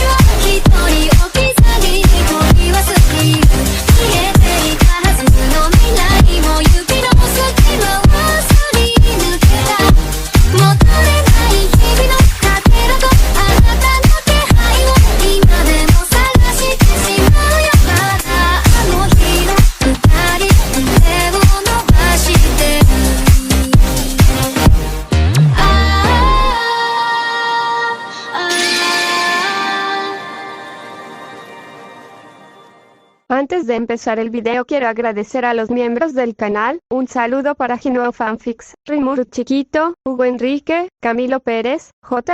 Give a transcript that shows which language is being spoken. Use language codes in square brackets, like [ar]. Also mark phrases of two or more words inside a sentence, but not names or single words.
[ja] は一人置き去りに取り忘れる消えていたはずの未来も指の隙間をすり抜けた戻れない日々のかけらとあなたの気配を今でも探してしまうよまだあの日の二人手を伸ばしてる [es] Antes de empezar el video quiero agradecer a los miembros del canal, un saludo para Gino Fanfics, Rimuru Chiquito, Hugo Enrique, Camilo Pérez, J.